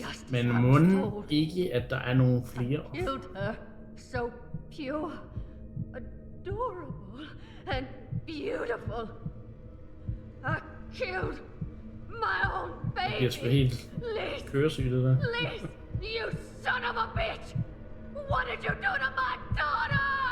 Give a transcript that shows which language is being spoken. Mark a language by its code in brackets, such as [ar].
[da] Men må ikke, at der er nogle flere. [en] I killed her. So pure, adorable, and beautiful. I killed my own baby. [da] Det bliver sgu helt køresygt, det der. [en] Lise, you son of a bitch! What did you do to my daughter?